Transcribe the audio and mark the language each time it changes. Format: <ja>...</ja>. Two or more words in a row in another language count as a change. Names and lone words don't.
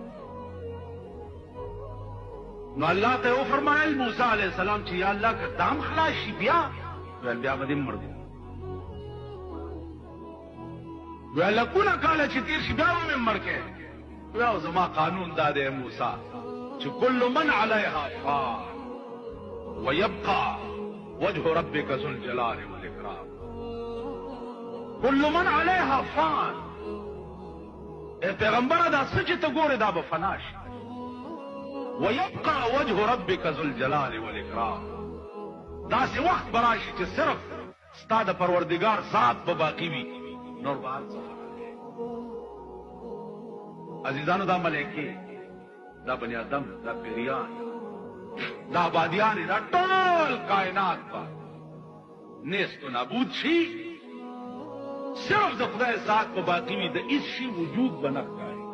<ps>نو الله ته وفرمایل موسی علیہ السلام چې یا الله که دام خلاص شي بیا؟ ویل بیا به دې مړ دی. ویل لکونه کاله چې تېر شي بیا به مې مړ کړې. ویل زما قانون دا دی موسی چې</ps> <ar>کل من علیها فان ویبقى وجه ربک ذو الجلال والاکرام. کل من علیها فان،</ar> <ps>ای پیغمبره دا څه چې ته ګورې دا به فنا شي.</ps> <ar>ويبقى وجه ربك ذو الجلال والاکرام،</ar> <ps>داسې وخت به راشي چې صرف ستا د پروردګار ذات به باقي وي، نور به هر څه. عزیزانو دا ملایکې، دا بني آدم، دا پیریان، دا بادیان دا ټول کائنات با نیست و نابود شي صرف د خدای ذات په باقی وي د هیڅ شي وجود به نه ښکاري</ps>